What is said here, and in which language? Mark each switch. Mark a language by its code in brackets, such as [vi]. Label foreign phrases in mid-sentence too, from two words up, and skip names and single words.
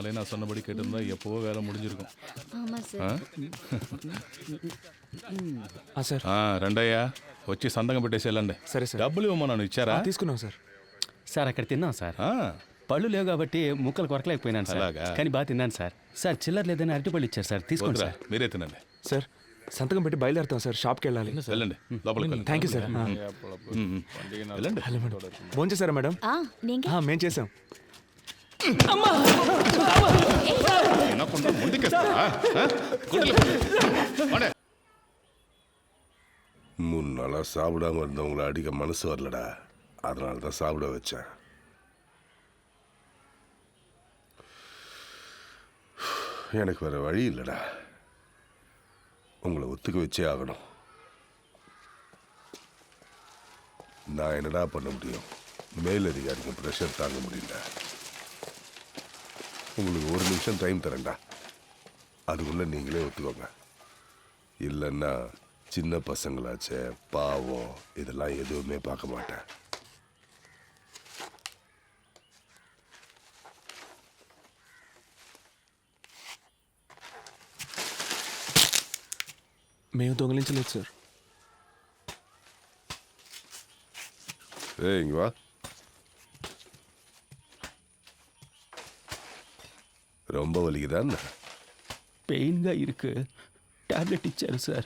[ta] சொன்னபடி கேட்டிருந்தா எப்போவோ வேலை முடிஞ்சிருக்கும். [te] సార్ రండయ్యా, వచ్చి సంతకం పెట్టేసి వెళ్ళండి. సరే సార్. డబ్బులు ఇవ్వమన్నాను, ఇచ్చారా? తీసుకున్నాం సార్. సార్ అక్కడ తిన్నాం సార్. పళ్ళు లేవు కాబట్టి ముక్కలు కొరకలేకపోయినాను సార్. అలాగా? కానీ బాగా తిన్నాను సార్. సార్ చిల్లర లేదని అరటిపళ్ళు ఇచ్చారు సార్, తీసుకోండి వద్దురా, సార్. మీరే తినండి. సార్ సంతకం పెట్టి బయలుదేరుతాం సార్. షాప్కి వెళ్ళాలి. వెళ్ళండి, లోపలికి వెళ్ళండి. [en] thank you sir. [te] వెళ్ళండి. హలో మేడం, ఫోన్ చేశారా మేడం? మేము చేసాం. తినకుండా ముందుకేస్తారా? [ta] மூணு நாளாக சாப்பிடாம இருந்தவங்கள அடிக்க மனசு வரலடா, அதனால தான் சாப்பிட வச்சேன். எனக்கு வேற வழி இல்லைடா, உங்களை ஒத்துக்க வச்சே ஆகணும். நான் என்னடா பண்ண முடியும்? மேலதிகாரிக்கு ப்ரெஷர் தாங்க முடியல. உங்களுக்கு ஒரு நிமிஷம் டைம் தரேன்டா, அதுக்குள்ளே நீங்களே ஒத்துக்கோங்க. இல்லைன்னா சின்ன பசங்களாச்சே, பாவம், இதெல்லாம் எதுவுமே பார்க்க மாட்டேன். [te] మేము దొంగిలించలేదు సార్. [ta] இங்க வா. ரொம்ப வலிக்குதா? [te] పెయిన్గా ఇருக்கு, టాబ్లెట్ ఇచ్చారు సార్.